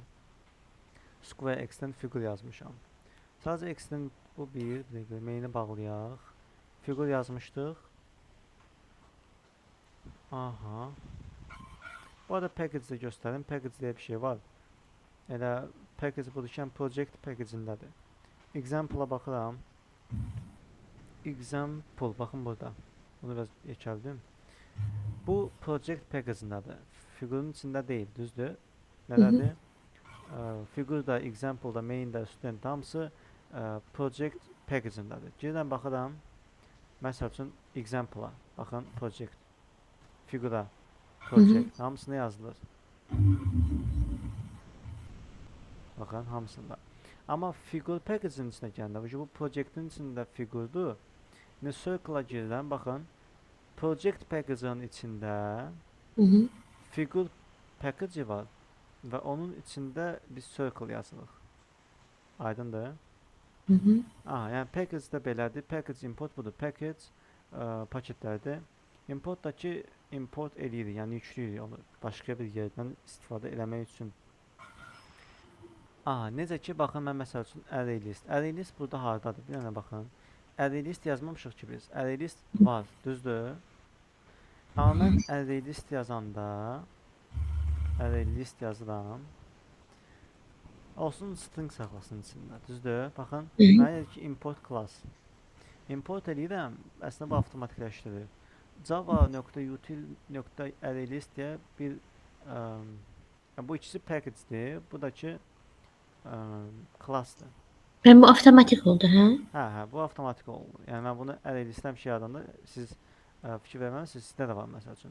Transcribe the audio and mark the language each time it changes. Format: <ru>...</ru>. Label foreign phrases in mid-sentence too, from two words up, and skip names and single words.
<az>Square X-dən fiqur yazmışam. Sadəcə X-dən bu bir dəqiqə main'i bağlayaq. Fiqur yazmışdıq. Aha. Bu arada package-də göstərim. Package deyə bir şey var. Elə package budur,</az> <en>project package-</en> <az>indədir. Example-a baxıram. Example, baxın burada. Bunu biraz yekəldim. Bu</az> <en>project package-</en> <az>indadır. Fiqurun içində deyil, düzdür? Nədədir? figurda, example-da, main-də, student hamısı</az> <en>project package-</en> <az>indadır. Gedirəm baxıram. Məsəl üçün example-a. Baxın project. Figura. Project. Hamısında yazılır. Baxın hamısında. Amma</az> <en>figure package-</en> <az>in içinə gələndə, bu project-in içində figurdur. İndi circle-a girirəm, baxın.</az> <en>Project package-</en> <az>in içində</az> <en>figure package</en> <az>var və onun içində biz circle yazırıq. Aydındır? Aha, yəni package-də belədir.</az> <en>Package import</en> <az>budur. Package paketlərdir. Importdakı import eləyirik, yəni yükləyirik onu başqa bir yerdən istifadə eləmək üçün. Aha, necə ki, baxın, mən məsəl üçün</az> <en>array list. Array list</en> <az>burada hardadır? Bir dənə baxın.</az> <en>Array list</en> <az>yazmamışıq ki biz.</az> <en>Array list</en> <az>var, düzdür? Amma mən</az> <en>array list</en> <az>yazanda</az> <en>array list</en> <az>yazıram. Olsun string saxlasın içində, düzdür? Baxın, mənə deyir ki,</az> <en>import class.</en> <az>Import eləyirəm, əslində bu avtomatikləşdirir. Java.util.arraylist deyə bir bu ikisi package-dir, bu da ki class-dır. Yəni bu avtomatik oldu, hə? Hə, bu avtomatik oldu. Yəni mən bunu arraylist həmişə yaradanda siz fikir verməlisiniz, sizdə də var məsəl üçün.</az>